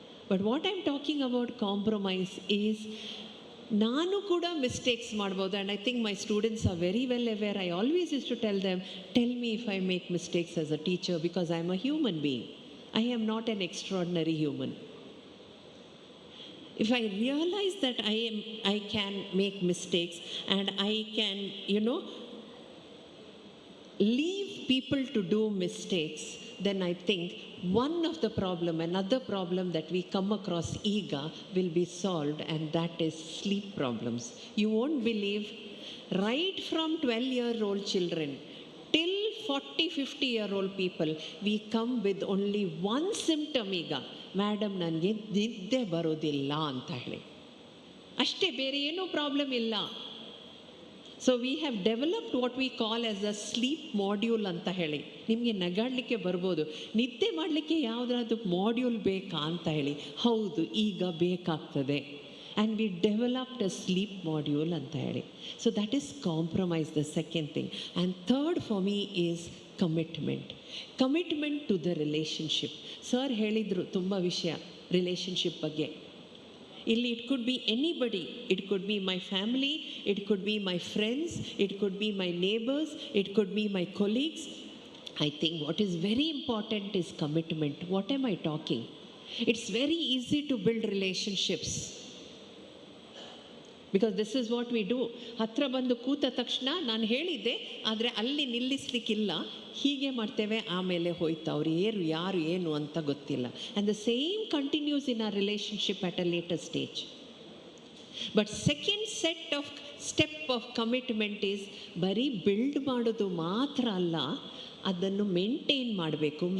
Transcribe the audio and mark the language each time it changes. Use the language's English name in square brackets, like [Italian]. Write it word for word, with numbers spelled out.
[English] but what I am talking about compromise is, [Kannada] ನಾನು ಕೂಡ mistakes ಮಾಡ್ಬೋದು. [English] And I think my students are very well aware. I always is to tell them, tell me if I make mistakes as a teacher, because I am a human being. I am not an extraordinary human. If I realize that I am, I can make mistakes and I can, you know, leave people to do mistakes, then I think one of the problem, another problem that we come across ega will be solved, and that is sleep problems. You won't believe, right from twelve year old children till forty fifty year old people we come with only one symptom. [Kannada] ಈಗ madam ನನಗೆ ನಿದ್ದೆ ಬರೋದಿಲ್ಲ ಅಂತ ಹೇಳಿ ಅಷ್ಟೇ, ಬೇರೆ ಏನೂ problem ಇಲ್ಲ. [English] so we have developed what we call as a sleep module [Kannada] ಅಂತ ಹೇಳಿ. ನಿಮಗೆ ನಗಾಡಲಿಕ್ಕೆ ಬರ್ಬೋದು, ನಿದ್ದೆ ಮಾಡಲಿಕ್ಕೆ ಯಾವುದಾದ್ರೂ ಮಾಡ್ಯೂಲ್ ಬೇಕಾ ಅಂತ ಹೇಳಿ. ಹೌದು, ಈಗ ಬೇಕಾಗ್ತದೆ. [English] And we developed a sleep module [Kannada] anta heli. [English] So that is compromise, the second thing. And third for me is commitment. Commitment to the relationship. [Kannada] Sir helidru tumba vishaya relationship bagge. [English] Illi it could be anybody. It could be my family, it could be my friends, it could be my neighbors, it could be my colleagues. I think what is very important is commitment. What am I talking? It's very easy to build relationships. Because this is what we do. [Kannada] ಹತ್ತಿರ ಬಂದು ಕೂತ ತಕ್ಷಣ ನಾನು ಹೇಳಿದ್ದೆ ಆದರೆ ಅಲ್ಲಿ ನಿಲ್ಲಿಸ್ಲಿಕ್ಕಿಲ್ಲ, ಹೀಗೆ ಮಾಡ್ತೇವೆ, ಆಮೇಲೆ ಹೋಯ್ತು, ಅವ್ರು ಏರು ಯಾರು ಏನು ಅಂತ ಗೊತ್ತಿಲ್ಲ. [English] And the same continues in our relationship at a later stage. But second set of step of commitment is, [Kannada] ಬರೀ ಬಿಲ್ಡ್ ಮಾಡೋದು ಮಾತ್ರ ಅಲ್ಲ, ಅದನ್ನು ಮೇಂಟೈನ್ ಮಾಡಬೇಕು.